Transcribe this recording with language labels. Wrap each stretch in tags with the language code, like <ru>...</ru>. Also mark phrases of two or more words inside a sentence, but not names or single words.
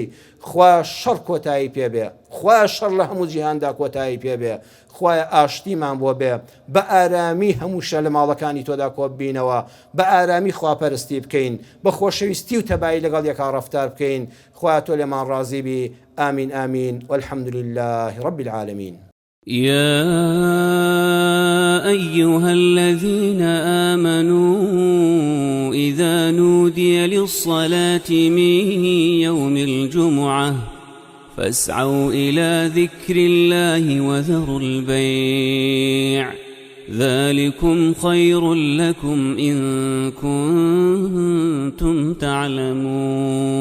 <ckb>خوا شەڕ کۆتایی پێبێ، خوا شەڕ لە هەموو جیهاندا کۆتایی پێبێ، خوایە ئاشتیمان بۆ بێ، بە ئارامی هەموو شە لە ماڵەکانی تۆدا کۆ ببینەوە، بە ئارامی خواپەرستی بکەین، بە خۆشەویستی و تەبایی لەگەڵ یەکا ڕەفتار بکەین. خوا تۆ لێمان ڕازی بی. ئامین ئامین</ckb> <ar>والحمد لله رب العالمين. يا أيها الذين آمنوا إذا نودي للصلاة من يوم الجمعة فاسعوا إلى ذكر الله وذروا البيع ذلكم خير لكم إن كنتم تعلمون</ar>